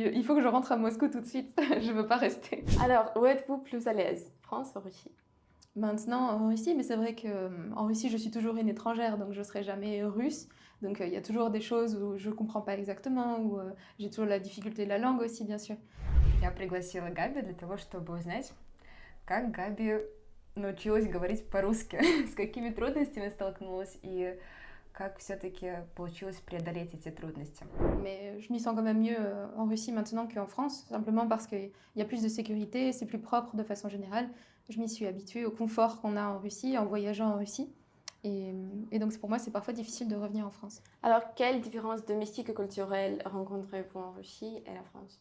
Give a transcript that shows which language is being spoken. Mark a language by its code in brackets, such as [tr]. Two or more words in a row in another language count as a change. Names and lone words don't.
[fr] Il faut que je rentre à Moscou tout de suite, je veux pas rester. Alors, où êtes-vous plus à l'aise? France ou Russie? Maintenant en Russie, mais c'est vrai que en Russie, je suis toujours une étrangère, donc je serai jamais russe. Donc il y a toujours des choses où je comprends pas exactement, où j'ai toujours la difficulté de la langue aussi, bien sûr. [ru] Я пригласила Габи для того, чтобы узнать, как Габи научилась говорить по-русски, с какими трудностями столкнулась и как все-таки получилось преодолеть эти трудности. [fr] Mais je m'y sens quand même mieux en Russie maintenant qu'en France, simplement parce qu'il y a plus de sécurité, c'est plus propre de façon générale. Je m'y suis habituée au confort qu'on a en Russie, en voyageant en Russie. Et donc pour moi, c'est parfois difficile de revenir en France. Alors, quelles différences domestiques et culturelles rencontrez-vous en Russie et la France?